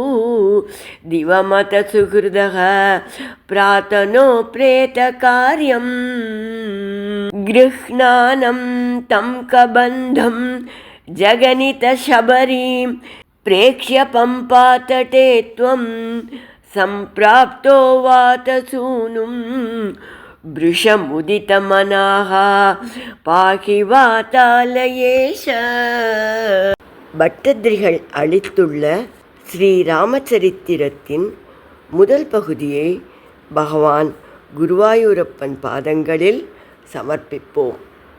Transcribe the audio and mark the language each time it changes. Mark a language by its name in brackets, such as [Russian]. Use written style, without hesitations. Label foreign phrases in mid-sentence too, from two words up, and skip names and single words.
[Sanskrit] दिवमतसुहृदः प्रातनो प्रेतकार्यं गृह्णानं तं कबन्धं जगनितशबरीं प्रेक्ष्य पम्पातटे त्वं सम्प्राप्तो वातसूनुं वृषमुदितमनाः पाहि वातालयेश. [Tamil] பட்டத்திரிகள் அளித்துள்ள ஸ்ரீராமச்சரித்திரத்தின் முதல் பகுதியை பகவான் குருவாயூரப்பன் பாதங்களில் சமர்ப்பிப்போம்.